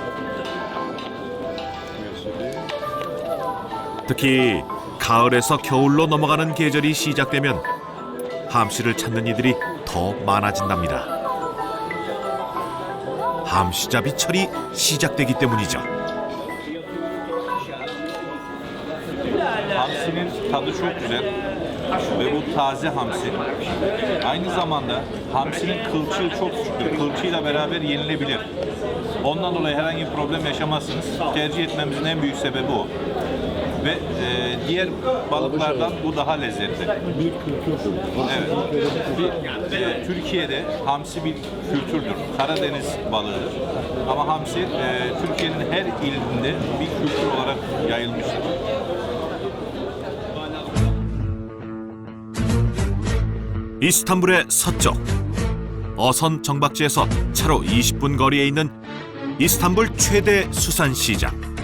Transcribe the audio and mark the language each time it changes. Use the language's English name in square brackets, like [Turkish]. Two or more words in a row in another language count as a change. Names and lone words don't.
[Korean] 특히 가을에서 겨울로 넘어가는 계절이 시작되면 함씨를 찾는 이들이 더 많아진답니다. 함씨잡이철이 시작되기 때문이죠. [Turkish] Hamsinin tadı çok güzel ve bu taze hamsi. Aynı zamanda hamsinin kılçığı çok küçüktür. Kılçığıyla beraber yenilebilir. Ondan dolayı herhangi bir problem yaşamazsınız. Tercih etmemizin en büyük sebebi o. Ve diğer balıklardan bu daha lezzetli. Evet. Türkiye'de hamsi bir kültürdür. Karadeniz balığıdır. Ama hamsi Türkiye'nin her ilinde bir kültür olarak yayılmıştır. [Korean] 이스탄불의 서쪽 어선 정박지에서 차로 20분 거리에 있는 이스탄불 최대 수산시장.